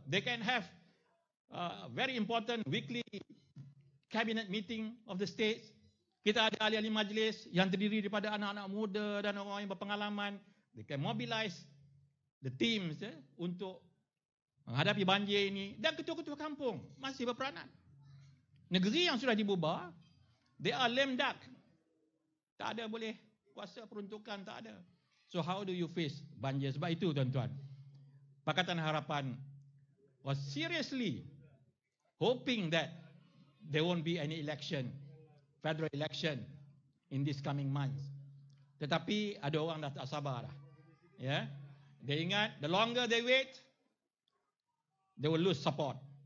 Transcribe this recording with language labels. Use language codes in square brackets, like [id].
[en] They can have very important weekly cabinet meeting of the states. [ms] Kita ada ahli-ahli majlis yang terdiri daripada anak-anak muda dan orang yang berpengalaman. [en] They can mobilize the teams [ms] untuk menghadapi banjir ini. Dan ketua-ketua kampung masih berperanan. Negeri yang sudah dibubar, [en] they are lame duck. [ms] Tak ada boleh kuasa peruntukan, tak ada. [en] So how do you face banjir? [ms] Sebab itu tuan-tuan, [en] Pakatan Harapan was seriously hoping that there won't be any election, federal election in this coming months. [ms] Tetapi ada orang dah tak sabar dah. Ya. Dia ingat [en] the longer they wait, they will lose support.